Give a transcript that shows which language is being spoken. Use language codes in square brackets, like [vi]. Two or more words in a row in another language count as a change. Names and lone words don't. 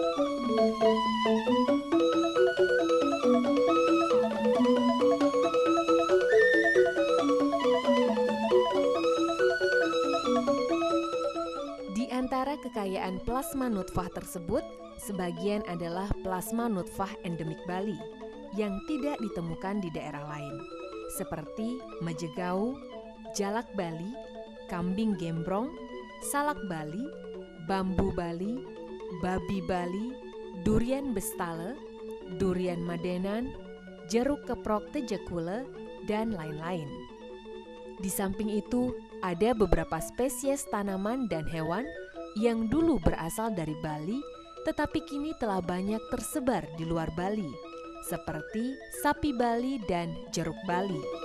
[id] Di antara kekayaan plasma nutfah tersebut, sebagian adalah plasma nutfah endemik Bali yang tidak ditemukan di daerah lain, seperti Majegau, jalak Bali, kambing gembrong, salak Bali, bambu Bali, babi Bali, durian bestale, durian madenan, jeruk keprok tejakule, dan lain-lain. Di samping itu, ada beberapa spesies tanaman dan hewan yang dulu berasal dari Bali, tetapi kini telah banyak tersebar di luar Bali, seperti sapi Bali dan jeruk Bali.